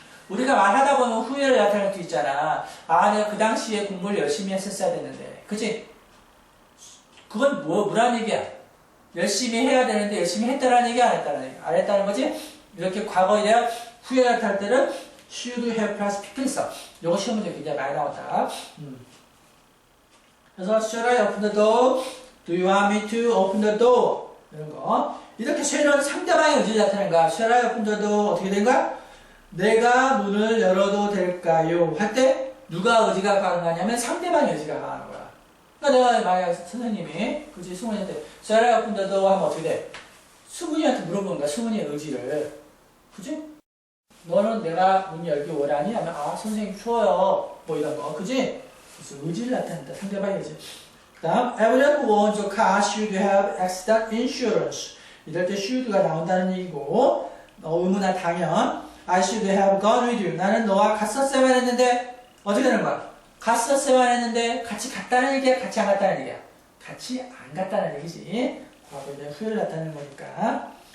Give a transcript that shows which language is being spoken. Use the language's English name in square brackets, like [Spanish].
[Korean] 우리가 말하다 보면 후회를 나타낼 수 있잖아. 아, 내가 그 당시에 공부를 열심히 했었어야 됐는데. 그치? 그건 뭐란 얘기야? 열심히 해야 되는데 열심히 했다는 얘기, 안 했다는 얘기? 안 했다는 거지? 이렇게 과거에 대한 후회를 나타낼 때는 should have plus pp를 써. 이거 시험 문제 굉장히 많이 나온다. 그래서 [English] should I open the door? Do you want me to open the door? [Korean] 이런 거. 이렇게 shall은 상대방의 의지를 나타내는 거야. [English] Should I open the door? [Korean] 어떻게 된 거야? 내가 문을 열어도 될까요? 할 때 누가 의지가 강하냐면 상대방의 의지가 강한 거야. 그러니까 내가 만약 선생님이 그치 승훈이한테 [English] Should I open the door? [Korean] 하면 어떻게 돼? 승훈이한테 물어보는 거야. 승훈이의 의지를. 그치? 너는 내가 문 열기 원하니? 하면 아 선생님 추워요. 뭐 이런 거. 그치? 그래서 의지를 나타낸다. 상대방의 의지. 그 다음 [English] Everyone who owns a car should have accident insurance. [Korean] 이럴 때 should가 나온다는 얘기고 의무나 당연 [English] I should have gone with you. [Korean] 나는 너와 갔었어야만 했는데 어떻게 되는 거야? 갔었어야만 했는데 같이 갔다는 얘기야? 같이 안 갔다는 얘기야? 같이 안 갔다는 얘기지. 과거에 대한 후회를 나타내는 거니까.